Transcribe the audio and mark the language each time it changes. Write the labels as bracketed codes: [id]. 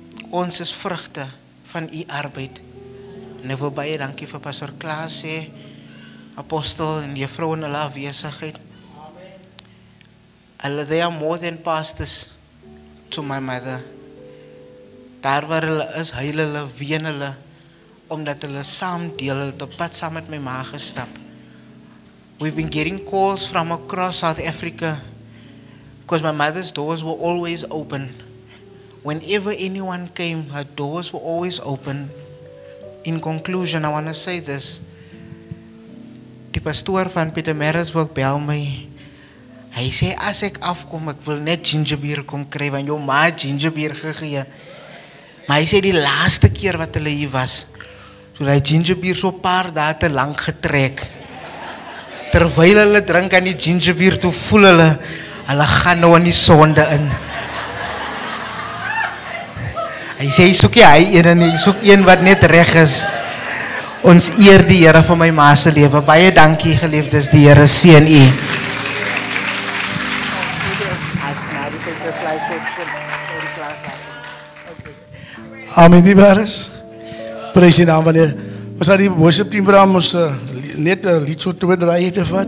[af] Ons is vrugte van u arbeid. En ek wil baie dankie vir Pastor Klaasie, Apostel en juffrou in hulle afwesigheid. [en] They are more than pastors to my mother. [af] Daar waar hulle is, huil hulle, ween hulle, omdat hulle saam deel, hulle op pad saam met my ma gestap. [en] We've been getting calls from across South Africa because my mother's doors were always open. Whenever anyone came, her doors were always open. In conclusion, I want to say this. [af] Die pastoor van Pietermaritzburg bel my. Hy sê, as ek afkom, ek wil net gingerbeer kom kry, want jou ma het gingerbeer gegee. Maar hy sê, die laaste keer wat hulle hier was, so die gingerbeer so paar dae te lang getrek. Terwyl hulle drink aan die gingerbeer, toe voel hulle gaan nou in die sonde in. Hy sê, soek jy hy een en hy soek een wat net reg is. Ons eer die Here vir my ma se lewe. Baie dankie geliefdes, die Here seën u. Amen, die Baris. Prys die naam van die Here. Ons gaan die worship team vraag om ons net een lied so te draai te vat.